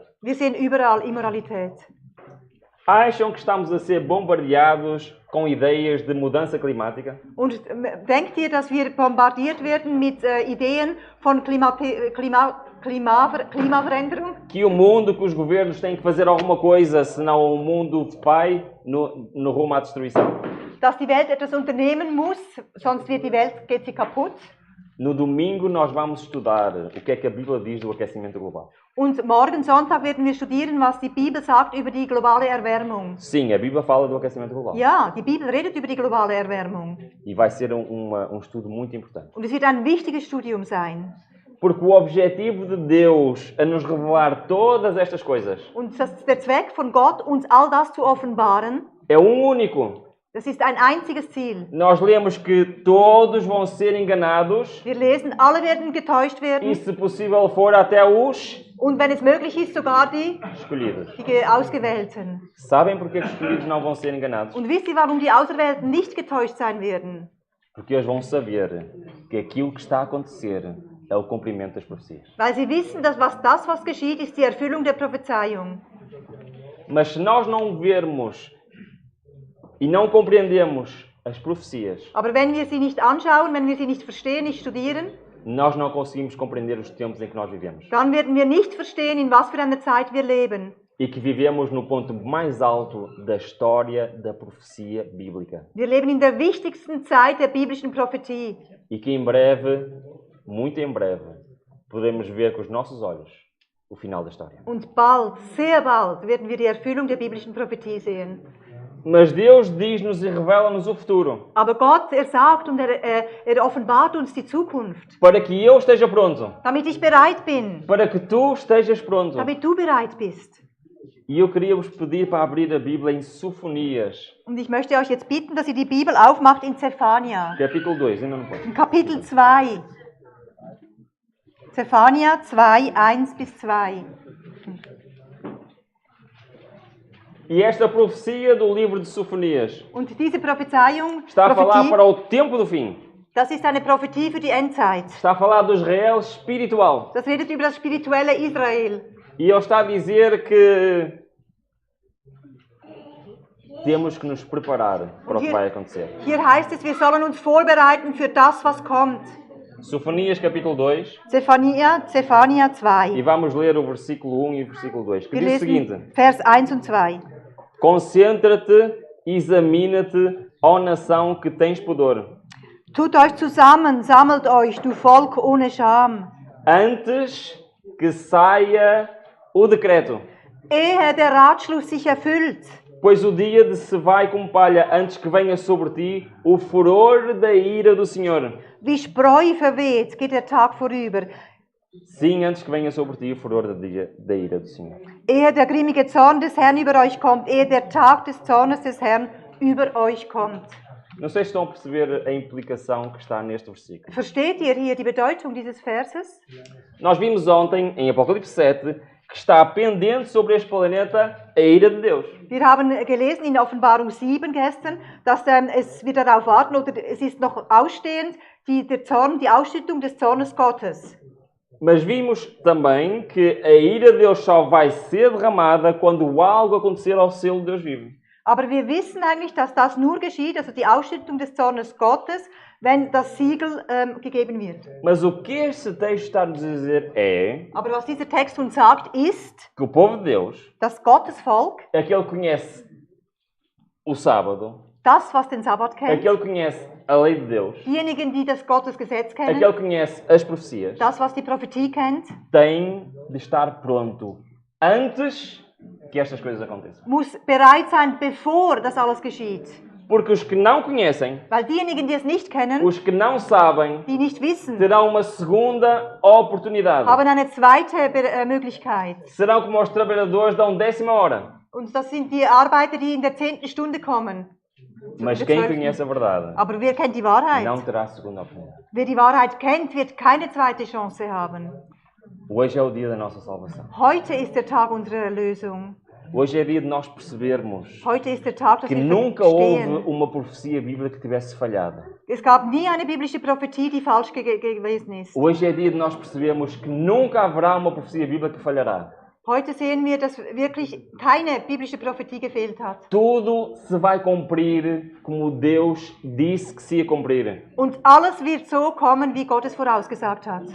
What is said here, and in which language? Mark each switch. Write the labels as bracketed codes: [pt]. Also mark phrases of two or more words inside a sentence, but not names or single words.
[de] wir sehen überall Immoralität. [pt] Acham que estamos a ser bombardeados com ideias de mudança climática? [de] Und denkt ihr, dass wir bombardiert werden mit Ideen von Klimaveränderung? [pt] Que o mundo, que os governos têm que fazer alguma coisa, senão o mundo vai no rumo à destruição? [de] Dass die Welt etwas unternehmen muss, sonst geht sie kaputt. [pt] No domingo nós vamos estudar o que é que a Bíblia diz do aquecimento global. [de] Und morgen Sonntag werden wir studieren, was die Bibel sagt über die globale Erwärmung. [pt] Sim, a Bíblia fala do aquecimento global. [de] Ja, die Bibel redet über die globale Erwärmung. [pt] E vai ser estudo muito importante. [de] Und es wird ein wichtiges Studium sein. [pt] Porque o objetivo de Deus a nos revelar todas estas coisas [de] Und der Zweck von Gott, uns all das zu offenbaren, [pt] é único. [de] das ist ein einziges Ziel. [pt] Nós lemos que todos vão ser enganados [de] Wir lesen, alle werden getäuscht [pt] e, [de] werden. [pt] se possível for, até os [de] Und wenn es möglich ist, sogar die [pt] escolhidos. [de] Ausgewählten. [pt] Sabem porque os escolhidos não vão ser enganados? [de] Und wisst ihr, warum die Auserwählten nicht getäuscht sein werden? [pt] Porque eles vão saber que aquilo que está a acontecer é o cumprimento das profecias. [de] Weil sie wissen, dass was geschieht, ist die Erfüllung der Prophezeiung. [pt] Mas se nós não vermos e não compreendemos as profecias, [de] Aber wenn wir sie nicht anschauen, wenn wir sie nicht verstehen, nicht studieren, [pt] nós não conseguimos compreender os tempos em que nós vivemos. [de] dann werden wir nicht verstehen, in was für einer Zeit wir leben. [pt] E que vivemos no ponto mais alto da história da profecia bíblica. [de] Wir leben in der wichtigsten Zeit der biblischen Prophetie. [pt] E que em breve, muito em breve, podemos ver com os nossos olhos o final da história. [de] Und bald, sehr bald, werden wir die Erfüllung der biblischen Prophetie sehen. [pt] Mas Deus diz-nos e revela-nos o futuro. [de] Aber Gott, sagt und er offenbart uns die Zukunft. [pt] Para que eu esteja pronto. [de] Damit ich bereit bin. [pt] Para que tu estejas pronto. [de] Damit du bereit bist. [pt] E eu queria vos pedir para abrir a Bíblia em Sofonias. [de] Und ich möchte euch jetzt bitten, dass ihr die Bibel aufmacht in Zephania. [pt] Capítulo 2, ainda não pode. [de] In Kapitel 2. Zephania 2, 1 bis 2. [pt] E esta profecia do livro de Sofonias [de] Und diese Prophezeiung, [pt] está a falar para o tempo do fim. [de] das ist eine Prophetie für die Endzeit. [pt] Está a falar do Israel espiritual. [de] Das redet über das spirituelle Israel. [pt] E ele está a dizer que temos que nos preparar para o que vai acontecer. [de] Hier heißt es, wir sollen uns vorbereiten für das, was kommt. [pt] Sofonias capítulo 2. [de] Zephania [pt] E 2. vamos ler o versículo 1 e o versículo 2, que [de] Wir [pt] diz o seguinte: [de] lesen Vers 1 und 2. [pt] Concentra-te, examina-te, ó nação que tens pudor. [de] Tut euch zusammen, sammelt euch, du Volk ohne Scham. [pt] Antes que saia o decreto. [de] ehe der Ratschluss sich erfüllt. [pt] Pois o dia de se vai como palha, antes que venha sobre ti o furor da ira do Senhor. [de] Wie Spreu verweht, geht der Tag vorüber, [pt] Sim, antes que venha sobre ti o furor da ira do Senhor. [de] ehe der grimmige Zorn des Herrn über euch kommt, ehe der Tag des Zornes des Herrn über euch kommt. [pt] Não sei se estão a perceber a implicação que está neste versículo. [de] Versteht ihr hier die Bedeutung dieses Verses? [pt] Nós vimos ontem, em Apocalipse 7, que está pendente sobre este planeta a ira de Deus. [de] Wir haben gelesen in Offenbarung 7 gestern, dass es wir darauf warten, oder es ist noch ausstehend, der Zorn, die Ausschüttung des Zornes Gottes. [pt] Mas vimos também que a ira de Deus só vai ser derramada quando algo acontecer ao selo de Deus vivo. [de] Aber wir wissen eigentlich, dass das nur geschieht, also die Ausschüttung des Zornes Gottes, wenn das Siegel gegeben wird. [pt] Mas o que este texto está a nos dizer é [de] Aber was dieser Text uns sagt, ist, [pt] que o povo de Deus, [de] dass Gottes Volk, [pt] aquele que conhece o sábado, [de] das, was den Sabbat kennt, [pt] aquele que conhece a lei de Deus, [de] diejenigen, die das Gottes Gesetz kennen, [pt] aquele que conhece as profecias, [de] das, was die Prophetie kennt, [pt] tem de estar pronto antes que estas coisas aconteçam. [de] muss bereit sein, bevor das alles geschieht. [pt] Porque os que não conhecem, [de] Weil diejenigen, die es nicht kennen, [pt] os que não sabem, [de] die nicht wissen, [pt] terão uma segunda oportunidade. [de] haben eine zweite Möglichkeit. [pt] Serão como os trabalhadores da 10ª hora. [de] Und das sind die Arbeiter, die in der 10. Stunde kommen. [pt] Mas quem conhece a verdade [de] Aber wer kennt die Wahrheit? [pt] não terá segunda oportunidade. [de] Wer die Wahrheit kennt, wird keine zweite Chance haben. [pt] Hoje é o dia da nossa salvação. [de] Heute ist der Tag unserer Erlösung. [pt] Hoje é dia de nós percebermos [de] Heute ist der Tag, dass [pt] que [de] wir [pt] nunca houve [de] verstehen. [pt] uma profecia bíblica que tivesse falhado. [de] Es gab nie eine biblische Prophetie, die falsch gewesen ist. [pt] Hoje é dia de nós percebermos que nunca haverá uma profecia bíblica que falhará. [de] Heute sehen wir, dass wirklich keine biblische Prophetie gefehlt hat. [pt] Tudo se vai cumprir como Deus disse que se ia cumprir. [de] Und alles wird so kommen, wie Gott es vorausgesagt hat.